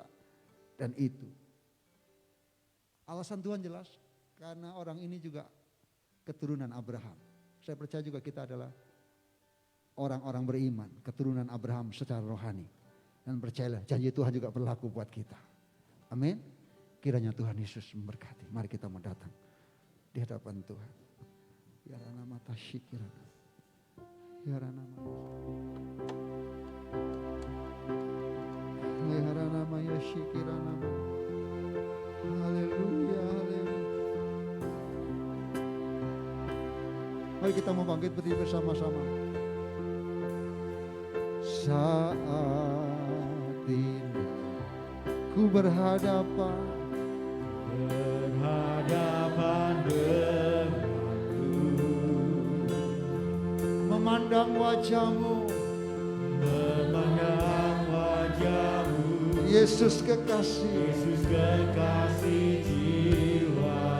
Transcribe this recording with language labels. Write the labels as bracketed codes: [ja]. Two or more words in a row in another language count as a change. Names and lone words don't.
[id] Dan itu alasan Tuhan jelas, karena orang ini juga keturunan Abraham. Saya percaya juga kita adalah orang-orang beriman, keturunan Abraham secara rohani. Dan percayalah, janji Tuhan juga berlaku buat kita. Amin. Kiranya Tuhan Yesus memberkati. Mari kita mau datang di hadapan Tuhan. Yarana mata syikirana. Yarana mata. Yarana maya syikirana. Haleluya, haleluya. Mari kita mau bangkit berdiri bersama-sama. Saat ini ku berhadapan denganmu, memandang wajahmu, Yesus kekasih, jiwa.